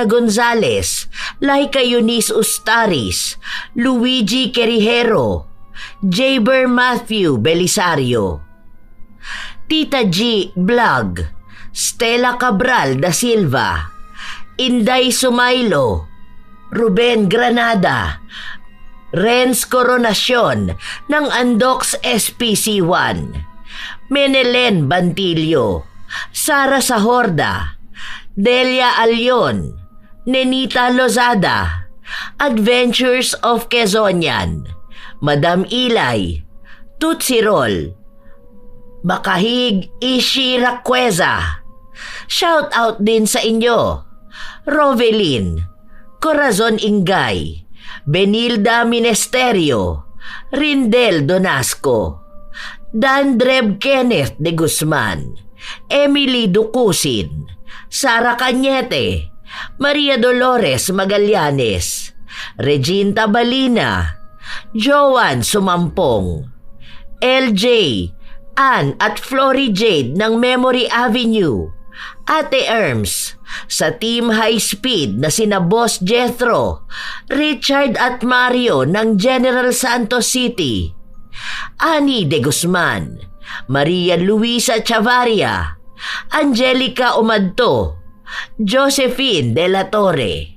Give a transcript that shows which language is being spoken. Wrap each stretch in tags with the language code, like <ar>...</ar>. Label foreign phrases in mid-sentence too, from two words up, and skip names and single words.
<tl>Gonzales, Laika Eunice Ustaris, Luigi Querijero, Jaber Matthew Belisario, Tita G Vlog, Stella Cabral da Silva, Inday Sumailo, Ruben Granada, Renz Coronacion ng Andox SPC1, Menelen Bantilio, Sara Sahorda, Delia Alyon, Nenita Lozada, Adventures of Quezonian, Madam Ilay, Tutsirol, Bakahig Ishi Raqueza. Shout out din sa inyo, Rovelin, Corazon Ingay, Benilda Minesterio, Rindel Donasco, Dandreb Kenneth de Guzman, Emily Ducusin, Sara Cañete, Maria Dolores Magallanes, Reginta Balina, Joan Sumampong, LJ, Ann at Flory Jade ng Memory Avenue, Ate Erms, sa Team High Speed na sina Boss Jethro, Richard at Mario ng General Santos City, Ani de Guzman, Maria Luisa Chavaria, Angelica Umadto, Josephine de la Torre.</tl>